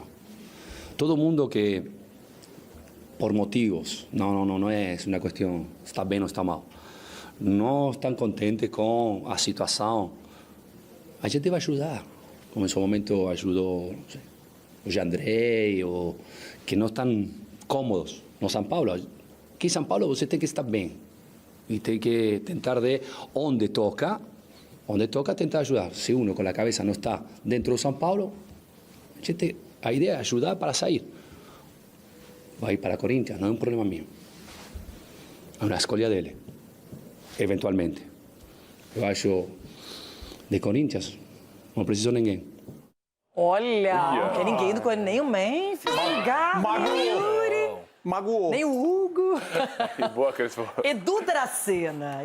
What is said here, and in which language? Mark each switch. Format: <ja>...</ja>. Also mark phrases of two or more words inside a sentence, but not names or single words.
<pt>Todo mundo que, por motivos, não é uma questão está bem ou está mal, não estão contentes com a situação, a gente vai ajudar. Como em seu momento ajudou o Jandrei, ou que não estão cômodos no São Paulo. Aqui em São Paulo você tem que estar bem. Y tem que tentar de onde toca tentar ayudar.</pt> <es>Si uno con la cabeza no está dentro de São Paulo, a idea es ayudar para salir. Va a ir para Corinthians, no es un problema mío. Es una</es> <pt>escolha dele,</pt> <es>eventualmente.</es> <pt>Eu acho de Corinthians, não preciso ninguém. Olha, não quer ninguém do Corinthians, nem o Memphis, nem o Garro, nem o Yuri. Magoou. Nem o Hugo. Boa, Crespo. Edu Dracena.</pt>